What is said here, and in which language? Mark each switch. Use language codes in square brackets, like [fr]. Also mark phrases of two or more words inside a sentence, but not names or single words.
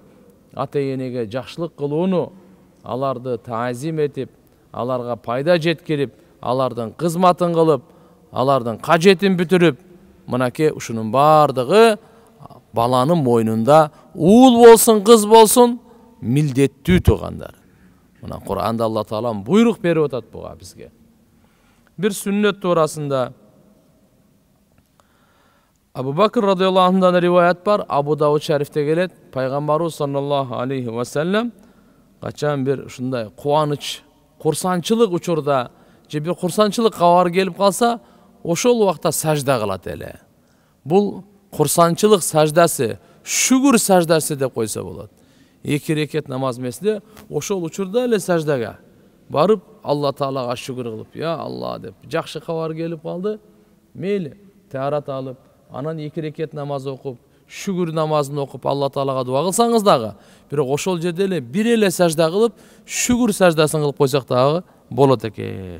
[ky] Ата-энеге жакшылык кылууну, аларды таазим этип, аларга пайда жеткирип, алардын кызматын кылып, алардын кажетин бүтүрүп, мынакей ушунун бардыгы баланын мойнунда уул болсун, кыз болсун, милдеттүү туугандар. Мына Кур'анда Алла Таала буйрук берип атат буга бизге. Бир сүннөт туурасында Абу Бакр [ar] رضي الله عنهдан [ky] риваят бар, Абу Дауд шарифте келет. Пайгамбарыбыз [ar] صلى الله عليه وسلم [ky] качан бир ушундай кубаныч, курсанчылык учурда, же бир курсанчылык кабар келип калса, ошол убакта сажда кылат эле. Бул курсанчылык саждасы шүгүр саждасы деп койсо болот. 2 рекет намаз эмесде ошол учурда эле саждага барып Алла Таалага шүгүр кылып, [ar] يا الله [ky] деп, жакшы кабар келип калды, мейли таарат алып, анан 2 рекет намаз окуп, шүгүр намазын окуп Алла Таалага дуа кылсаңыз дагы, бирок ошол жерде эле бир эле сажда кылып, шүгүр саждасын кылып койсок дагы болот экен.